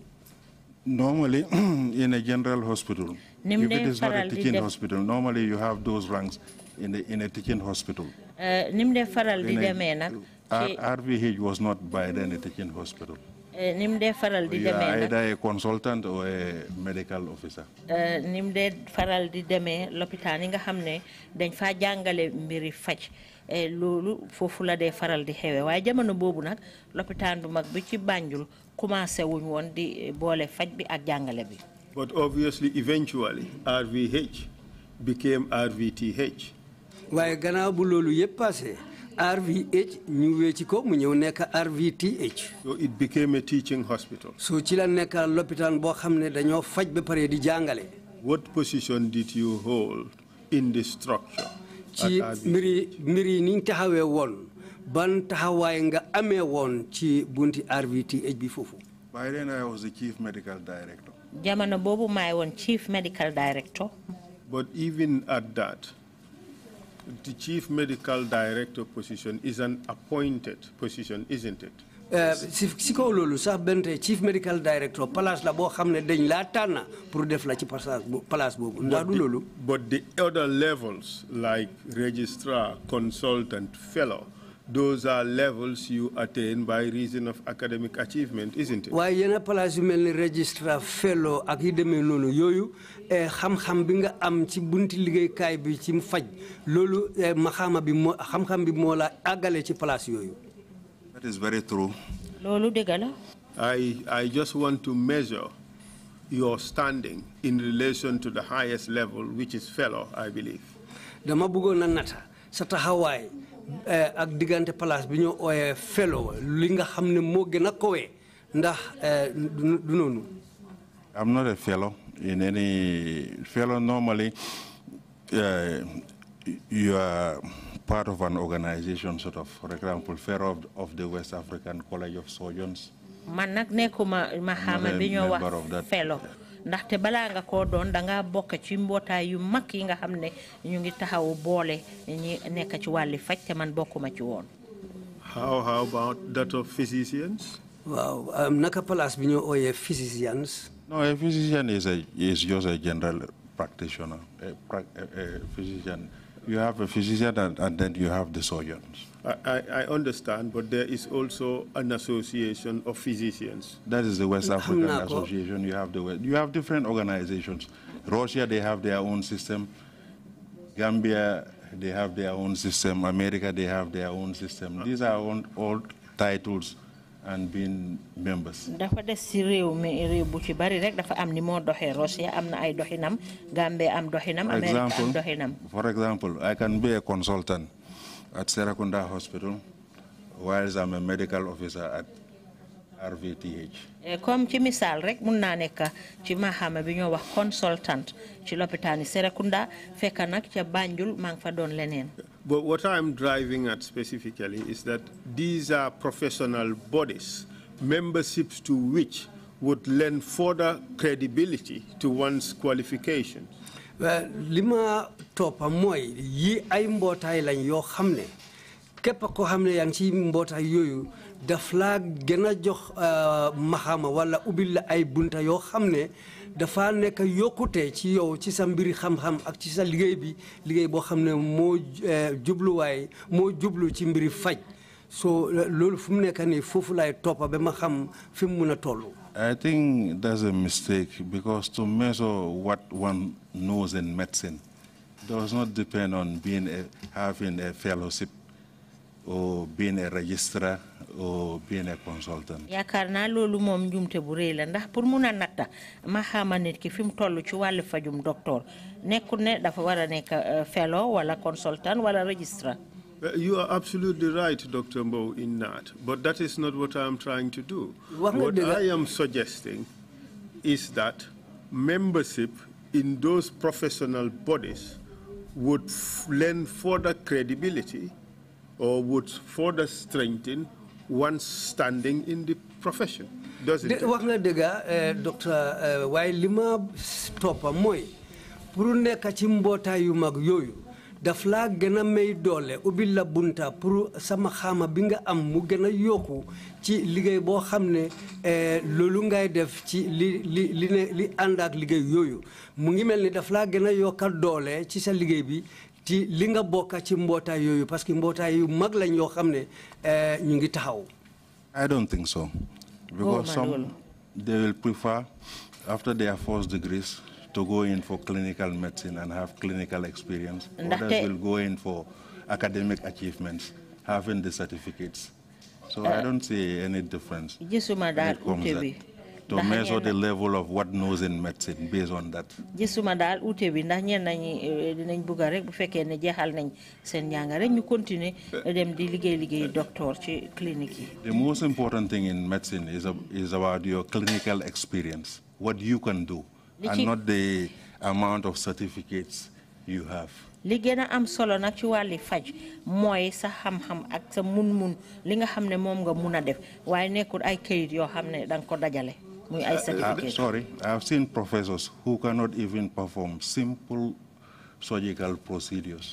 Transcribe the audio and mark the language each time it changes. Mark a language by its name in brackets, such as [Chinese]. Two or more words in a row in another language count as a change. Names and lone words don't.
[English] Normally, in a general hospital, if it is not a teaching hospital, normally you have those ranks in a teaching hospital. RVH was not by then a teaching hospital. You are either a consultant or a medical officer. [Wolof] Foofu la dee faral di xewe waaye jamono boobu nag lopitaan bu mag bi ci Banjul commencé wuñ woon di boole faj bi ak jàngale bi. [English] But obviously, eventually, RVH became RVTH. [Wolof] waaye gannaaw bu loolu yëpp passé RVH ñu wécci ko mu ñëw nekk RVTH. [English] So it became a teaching hospital. [Wolof] So ci la nekk lopitaan boo xam ne dañoo faj ba pare di jàngale. [English] What position did you hold in the structure? [Wolof] ci mbiri ni taxawee woon ban taxawaay nga amee woon ci bunti RVTH bi foofu. [English] By then I was the chief medical director. [Wolof] jamono boobu maay woon [English] chief medical director. But even at that, the chief medical director position is an appointed position, isn't it? [Wolof] si kaw loolu sax bente [English] chief medical director [Wolof] place la boo xam ne dañ laa tànn pour def la ci place boobu ndax du loolu. [English] But the other levels like registrar, consultant, fellow, those are levels you attain by reason of academic achievement, isn't it? [Wolof] waaye yenn place yu mel ni registrar, fellow ak yi demee noonu yooyu xam-xam bi nga am ci bunti liggéeykaay bi ci faj loolu maxaama bi moo xam-xam bi moo la àggale ci place yooyu. [English] That is very true. I just want to measure your standing in relation to the highest level, which is fellow, I believe. [Wolof] Dama bëggoon na nata sa taxawaay ak diggante place bi ñu ooyee fellow li nga xam ne moo gën a kowe ndax du noonu. [English] I'm not a fellow in any fellow. Normally, you are part of an organization, sort of, for example, fellow of the West African College of Surgeons. [Wolof] Man nak nekuma mahama bi ñoo wax fellow ndaxte balaa nga ko doon da nga bokk ci mbootaay yu mag yi nga xam ne ñu ngi taxaw boole ñi nekk ci wàlli faj te man bokkuma ci woon. [English] How about that of physicians? [Wolof] Waaw naka place bi ñoo ooyee physicians. [English] No, a physician is just a general practitioner, a physician. You have a physician and then you have the surgeons. I understand, but there is also an association of physicians. That is the West African Association. You have different organizations. Russia, they have their own system. Gambia, they have their own system. America, they have their own system. These are all titles and being members. [Wolof] Dafa des ci réew mi réew bu ci bari rek dafa am ni moo doxee Russia am na ay doxinam Gambia am doxinam America am doxinam. [English] For example, I can be a consultant at Serakunda Hospital whilst I'm a medical officer at RVTH. [Wolof] Comme ci misaal rek mun naa nekk ci mahama bi ñoo wax consultant ci lopitaani Serakunda fekk nag ca Banjul maa ngi fa doon leneen. [English] But what I'm driving at specifically is that these are professional bodies, memberships to which would lend further credibility to one's qualifications. [Wolof] Lima topa moy yi ay mbootaay lañ yoo xam ne képp koo xam ne yaa ngi ci mbootaay yooyu daf laa gën a jox maxama wala ubbil la ay bunta yoo xam ne dafa nekk yokkute ci yow ci sa mbiri xam-xam ak ci sa liggéey bi liggéey boo xam ne moo jubluwaay moo jublu ci mbiri faj so loolu fu mu nekk nii foofu laay toppa ba ma xam fi mu mun a toll. [English] I think that's a mistake because to measure what one knows in medicine does not depend on having a fellowship or being a registrar or being a consultant. [Wolof] Yaakaar naa loolu moom njumte bu rëy la ndax pour mun a natta ma xama nit ki fi mu toll ci wàllu fajum docteur nekkul ne dafa war a nekk fellow wala consultant wala registrar. [English] You are absolutely right, Dr. Mbowe, in that, but that is not what I am trying to do. What I am suggesting is that membership in those professional bodies would lend further credibility or would further strengthen one's standing in the profession, doesn't it? [Wolof] Wax nga dëgg docteur waaye li ma toppa mooy pour nekk ci mbootaay yu mag yooyu daf laa gën a may doole ubbil la bunta pour sama xama bi nga am mu gën a yokku ci liggéey boo xam ne loolu ngay def ci li ànd ak liggéey yooyu mu ngi mel ni daf laa gën a yokkal doole ci sa liggéey bi ci li nga bokk ci mbootaay yooyu [French] parce que [Wolof] mbootaay yu mag lañ yoo xam ne ñu ngi taxaw. [English] I don't think so, because some they will prefer after their first degrees to go in for clinical medicine and have clinical experience. Others will go in for academic achievements, having the certificates. So I don't see any difference when it comes to measure the level of what knows in medicine based on that. [Wolof] Gisuma dal outé bi ndax ñen nañi dinañ bëgg rek bu féké né jéxal nañ seen ñanga rek ñu continuer dem di liggéey docteur ci clinique yi. [English] The most important thing in medicine is about your clinical experience, what you can do, and not the amount of certificates you have. [Wolof] Li gëna am solo nak ci wàlli faj mooy sa xam-xam ak sa mun-mun li nga xam ne moom nga mun a def waaye nekkul ay kayit yoo xam ne danga ko dajale muy ay certificate. [English] Sorry, I've seen professors who cannot even perform simple surgical procedures.